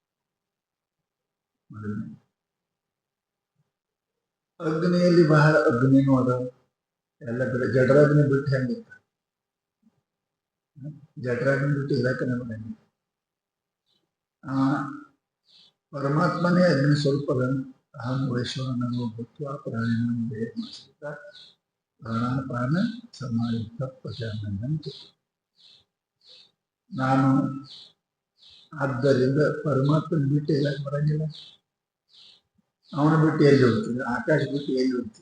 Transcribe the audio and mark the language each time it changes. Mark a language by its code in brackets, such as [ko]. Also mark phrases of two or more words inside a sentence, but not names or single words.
[kn] ಅಗ್ನಿಯಲ್ಲಿ ಬಹಳ ಅಗ್ನಿನೂ ಅದ. ಎಲ್ಲ ಕಡೆ ಜಠರಾಗ್ನಿ ಬಿಟ್ಟು ಹೆಂಗಿತ್ತ, ಜಠರಾಗ್ನಿ ಬಿಟ್ಟು ಇರಕ್ಕೆ ನಮಗೆ ಪರಮಾತ್ಮನೇ ಅಗ್ನಿ ಸ್ವಲ್ಪ [sa] ಅಹಂ ವೈಶ್ವಾನರೋ ಭೂತ್ವಾ ಪ್ರಾಣಿನಾಂ ದೇಹಮಾಶ್ರಿತ ಪ್ರಾಣಾಪಾನ ಸಮಾಯುಕ್ತ ಪ್ರಜಾನಂದಂತ. [kn] ನಾನು ಆದ್ದರಿಂದ ಪರಮಾತ್ಮನ ಬಿಟ್ಟು ಇರಕ್ಕೆ ಬರಂಗಿಲ್ಲ. ಅವನ ಬಿಟ್ಟು ಎಲ್ಲಿ ಹೋಗ್ತೀವಿ? ಆಕಾಶ ಬಿಟ್ಟು ಎಲ್ಲಿ ಹೋಗ್ತೀವಿ?